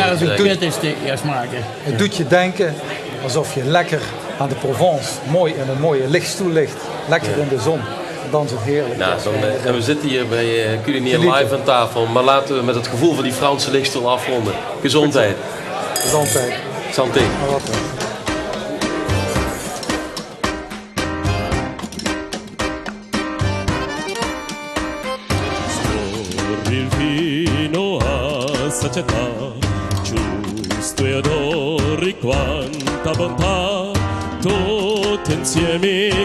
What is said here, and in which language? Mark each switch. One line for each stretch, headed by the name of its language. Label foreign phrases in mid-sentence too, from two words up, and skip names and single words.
Dutch: Het doet je denken alsof je lekker aan de Provence, mooi in een mooie lichtstoel ligt. Lekker in de zon. dan zo heerlijk. Nou, en we zitten hier bij Culinair Genieten. Live aan tafel, maar laten we met het gevoel van die Franse lichtstoel afronden. Gezondheid. Gezondheid. Santé. Maar wat wel.
Italian: Scorri fino a sazietà, giusto e adori quanta bontà, tutti insieme